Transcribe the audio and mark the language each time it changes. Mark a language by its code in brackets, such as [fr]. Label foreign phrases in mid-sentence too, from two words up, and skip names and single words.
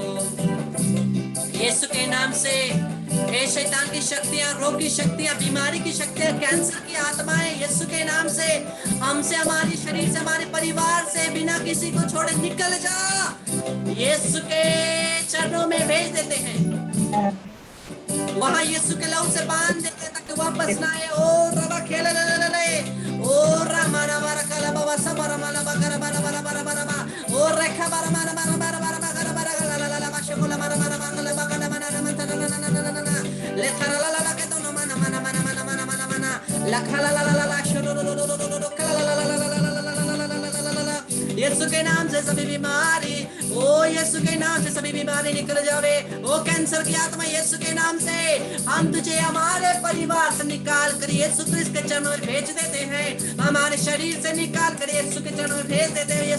[hi] यीशु के नाम से हे शैतान की शक्तियां, रोग की शक्तियां, बीमारी की शक्तियां, कैंसर की आत्माएं, यीशु के नाम से हमसे, हमारे शरीर से, हमारे परिवार से बिना किसी को छोड़े निकल जा। यीशु के चरणों में भेज देते हैं, वहां यीशु के लहू से बांध देते हैं ताकि वापस ना आए। ओ रबा खेले ओ रमा रमा रकला बाबा सबरा माला बकरा बरा बरा बरा बरा ओ रेखा बरा बरा बरा बरा बरा बरा बरा ला ला ला बशकोला बरा बरा बरा बरा बरा बरा ले थरा ला ला के तो मना मना मना मना मना मना मना लखा ला ला ला ला शो लो लो लो लो लो कला ला ला ला ला ला। यीशु के नाम से सभी बीमारी, ओ यीशु के नाम से सभी बीमारी निकल जावे। ओ कैंसर की आत्मा, यीशु के नाम से हम तुझे हमारे परिवार से निकाल कर यीशु क्रिस्त के चरणों में भेज देते हैं। हमारे शरीर से निकाल कर यीशु के चरणों में भेज देते हैं।